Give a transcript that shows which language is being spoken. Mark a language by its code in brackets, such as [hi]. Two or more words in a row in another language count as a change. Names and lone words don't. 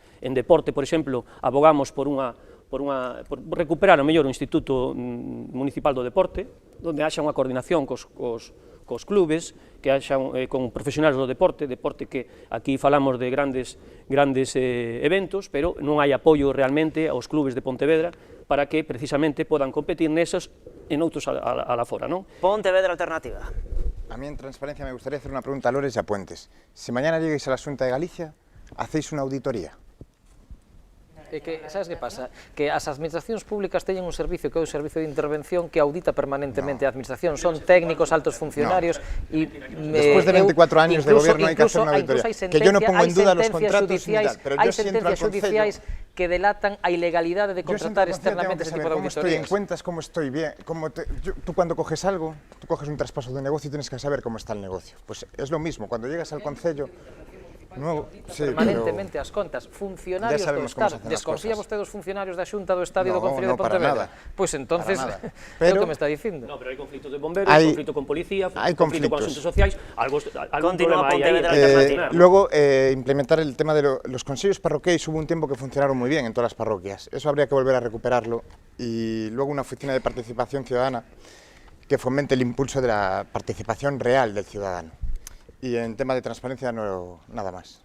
[gl] En deporte, por exemplo, abogamos por recuperar o mellor o Instituto Municipal do Deporte, onde haxa unha coordinación cos clubes, que haxan con profesionales do deporte que aquí falamos de grandes eventos, pero non hai apoio realmente aos clubes de Pontevedra para que precisamente podan competir nesos e noutros a fora, non? Pontevedra Alternativa. [es] A mí en transparencia me gustaría hacer una pregunta a Lores y a Puentes. Si mañana lleguéis a la Xunta de Galicia, ¿hacéis una auditoría? [gl] É que, sabes que pasa? Que as administracións públicas teñen un servicio que é o servicio de intervención que audita permanentemente a administración. Son técnicos, altos funcionarios e... [es] Después de 24 años de gobierno hay que hacer una auditoría. Que yo no pongo en duda los contratos ni tal, pero yo si entro al [gl] judiciais que delatan a ilegalidade de contratar externamente ese tipo de auditorías. [es] Estoy en cuentas, cómo estoy bien. Tú cuando coges algo, tú coges un traspaso de un negocio y tienes que saber cómo está el negocio. Pues es lo mismo, cuando llegas al concello... [gl] No, sí, permanentemente as contas, funcionarios do Estado. Desconfía vostede dos funcionarios da Xunta do Estado e do Concello de Pontevedra? Pois entonces, é o que me está dicindo. No, pero hai conflitos de bomberos, conflito con policía, conflito con asuntos sociais, algún problema hai aí. [es] Luego, implementar el tema de los consellos parroquiais, hubo un tiempo que funcionaron muy bien en todas las parroquias. Eso habría que volver a recuperarlo. Y luego una oficina de participación ciudadana que fomente el impulso de la participación real del ciudadano. Y en tema de transparencia, no, nada más.